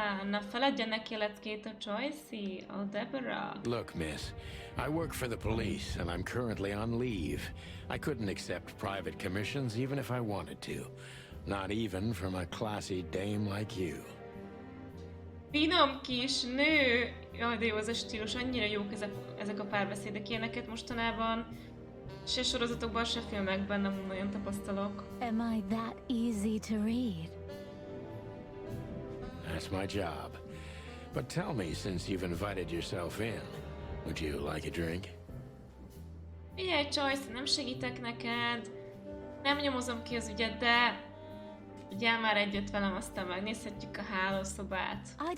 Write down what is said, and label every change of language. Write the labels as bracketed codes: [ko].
[hu] Na feladja neki a leckét a Joyce-i, a Deborah. [en] Look, miss, I work for the police and I'm currently on leave. I couldn't accept private commissions even if I wanted to. Not even from a classy dame like you. [hu] Finom kis nő! Jaj, de jó az a stílus, annyira jók ezek a párbeszédek, ilyeneket mostanában se sorozatokban, se filmekben nem nagyon tapasztalok. [en] Am I that easy to read? That's my job. But tell me, since you've invited yourself in, would you like a drink? [hu] Figyelj, Joyce, nem segítek neked, nem nyomozom ki az ügyet, de gyere már együtt velem, aztán megnézhetjük a hálószobát.